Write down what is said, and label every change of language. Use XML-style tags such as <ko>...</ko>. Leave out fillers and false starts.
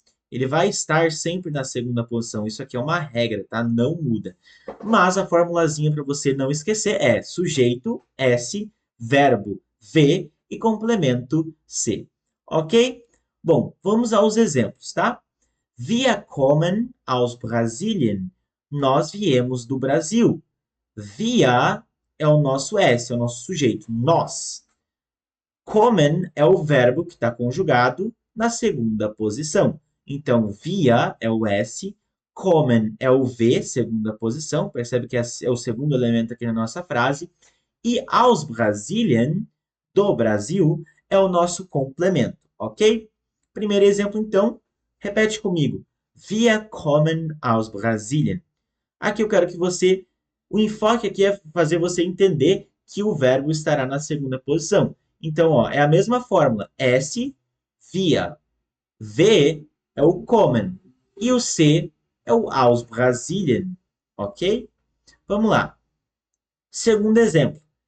<pt>Ele vai estar sempre na segunda posição. Isso aqui é uma regra, tá? Não muda. Mas a formulazinha para você não esquecer é sujeito S, verbo V e complemento C. Ok? Bom, vamos aos exemplos, tá?</pt> <de>Wir kommen aus Brasilien.</de> <pt>Nós viemos do Brasil. Wir é o nosso S, é o nosso sujeito. Nós. Kommen é o verbo que está conjugado na segunda posição. Então, wir é o S, kommen é o V, segunda posição. Percebe que é o segundo elemento aqui na nossa frase. E</pt> <de>aus Brasilien,</de> <pt>do Brasil, é o nosso complemento, ok? Primeiro exemplo, então, repete comigo.</pt> <de>Wir kommen aus Brasilien.</de> <pt>Aqui eu quero que você. O enfoque aqui é fazer você entender que o verbo estará na segunda posição. Então, ó, é a mesma fórmula. S, via. V é o kommen. E o C é o</pt> <de>aus Brasilien.</de> <pt>Ok? Vamos lá. Segundo exemplo.</pt>